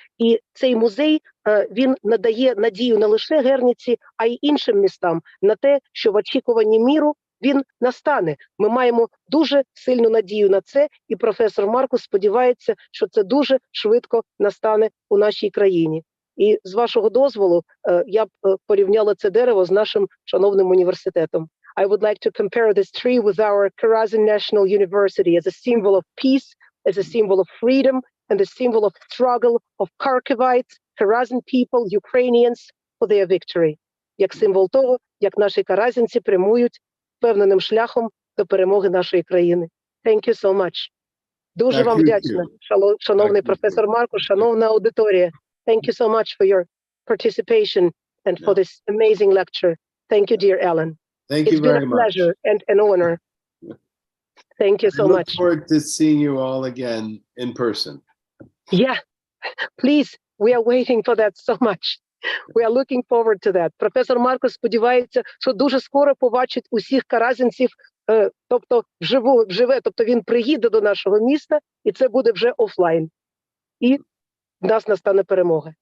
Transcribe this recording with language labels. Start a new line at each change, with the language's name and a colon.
Ukrainian: І цей музей, він надає надію не лише Герніці, а й іншим містам на те, що в очікуванні миру він настане. Ми маємо дуже сильну надію на це, і професор Маркус сподівається, що це дуже швидко настане у нашій країні. І з вашого дозволу, я б порівняла це дерево з нашим шановним університетом.
English: I would like to compare this tree with our Karazin National University as a symbol of peace, as a symbol of freedom, and a symbol of struggle of Kharkivites, Karazin people, Ukrainians for their victory.
Ukrainian: Як символ того, як наші каразінці прямують впевненим шляхом до перемоги нашої країни.
English: Thank you so much.
Ukrainian: Дуже вам вдячна, шановний професор Маркус, шановна аудиторія.
English: Thank you so much for your participation and for this amazing lecture. Thank you, dear Alan. Thank you very much. It's been a pleasure and an honor. Thank you so much. I look forward to seeing you all again in person. Yeah, please. We are waiting for that so much. We are looking forward to that.
Ukrainian: Професор Маркус сподівається, що дуже скоро побачить усіх каразінців, тобто вживе, тобто він приїде до нашого міста, і це буде вже офлайн. І в нас настане перемога.